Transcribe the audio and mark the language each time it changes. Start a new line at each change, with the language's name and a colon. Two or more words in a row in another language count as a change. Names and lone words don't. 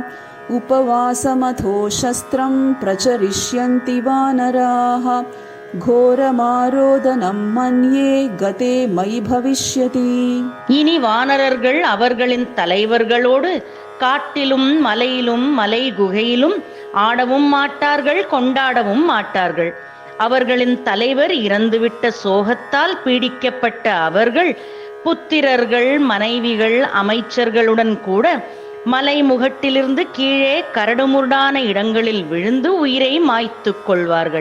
Sanskrit: उपवासमथो शस्त्रं प्रचरिष्यन्ति वानराः घोरमारोदनं मन्ये गते मयि भविष्यति.
Tamil: இனி வானரர்கள் அவர்களின் தலைவர்களோடு காட்டிலும் மலையிலும் மலை குகையிலும் ஆடவும் மாட்டார்கள், கொண்டாடவும் மாட்டார்கள். அவர்களின் தலைவர் இறந்துவிட்ட சோகத்தால் பீடிக்கப்பட்ட அவர்கள் புத்திரர்கள், மனைவிகள், அமைச்சர்களுடன் கூட மலை முகட்டிலிருந்து கீழே கரடுமுரடான இடங்களில் விழுந்து உயிரை மாய்த்துக் கொள்வார்கள்.